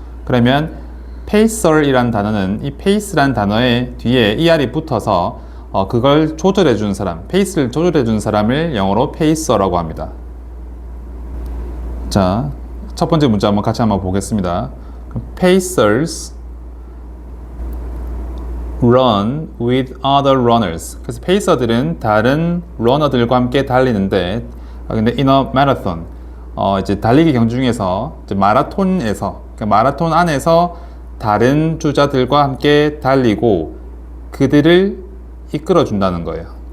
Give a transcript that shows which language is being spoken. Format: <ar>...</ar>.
<ko>그러면 페이서이라는 단어는 이 페이스라는 단어의 뒤에 ER이 붙어서 그걸 조절해 주는 사람, 페이스를 조절해 주는 사람을 영어로 페이서라고 합니다. 자, 첫 번째 문제 같이 한번 보겠습니다.</ko> <en>Pacers run with other runners.</en> <ko>그래서 페이서들은 다른 러너들과 함께 달리는데, 근데</ko> <en>in a marathon,</en> <ko>이제 달리기 경주 중에서 이제 마라톤에서, 그러니까 마라톤 안에서 다른 주자들과 함께 달리고 그들을 이끌어 준다는 거예요.</ko>